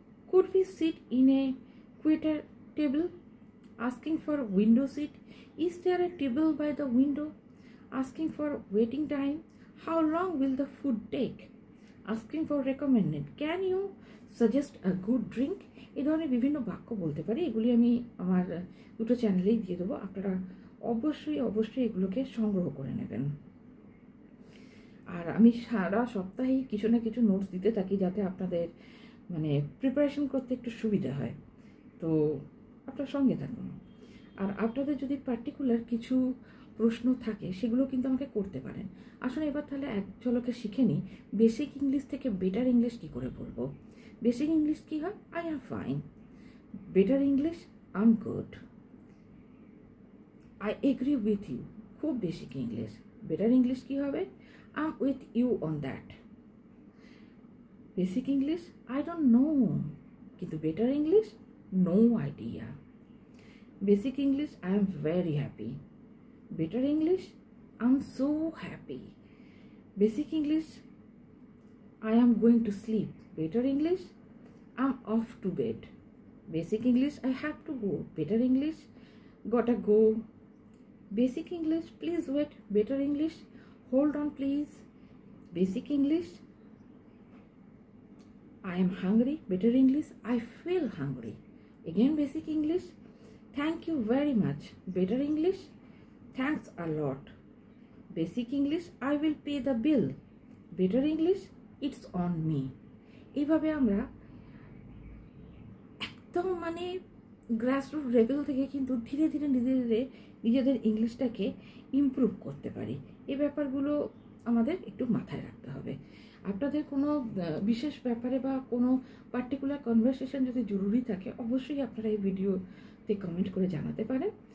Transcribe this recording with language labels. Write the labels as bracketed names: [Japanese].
[English] Could we sit in a quitter table? Asking for window seat. Is there a table by the window? Asking for waiting time. How long will the food take? Asking for recommended. Can you suggest a good drink? [Bangla] এই ধরনের বিভিন্ন বাক্য বলতে পারি। এগুলি আমি আমার দুটো চ্যানেলেই দিয়ে দেবো, আপনারা অবশ্যই এগুলোকে সংগ্রহ করে নেবেন। আর আমি সারা সপ্তাহেই কিছু না কিছু নোটস দিতে থাকি, যাতে আপনাদের মানে প্রিপারেশন করতে একটু সুবিধা হয়। তো আপনার সঙ্গে থাকুন। আর আপনাদের যদি পার্টিকুলার কিছু প্রশ্ন থাকে সেগুলো কিন্তু আমাকে করতে পারেন। আসলে এবার তাহলে এক ঝলকে শিখে নিই বেসিক ইংলিশ থেকে বেটার ইংলিশ কী করে বলবো। [English] basic English [Bangla] কী হয়? [English] I am fine. Better English I am good. I agree with you. [Bangla] খুব [English] Basic English. Better English [Bangla] কী হবে? [English] I am with you on that. Basic English I don't know, [Bangla] কিন্তু [English] Better English no idea. Basic English I am very happy. Better English, I'm so happy. Basic English, I am going to sleep. Better English, I'm off to bed. Basic English, I have to go. Better English, gotta go. Basic English, please wait. Better English, hold on please. Basic English, I am hungry. Better English, I feel hungry. Again basic English, thank you very much. Better English, thanks a lot. Basic English, I will pay the bill. Better English, it's on me. [Bangla] এইভাবে আমরা একদম মানে grassroot level থেকে কিন্তু ধীরে ধীরে নিজেদের ইংলিশটাকে improve করতে পারি। এই ব্যাপারগুলো আমাদের একটু মাথায় রাখতে হবে। আপনাদের কোনো বিশেষ ব্যাপারে বা কোনো পার্টিকুলার কনভারসেশন যদি জরুরি থাকে, অবশ্যই আপনারা এই ভিডিওতে কমেন্ট করে জানাতে পারেন।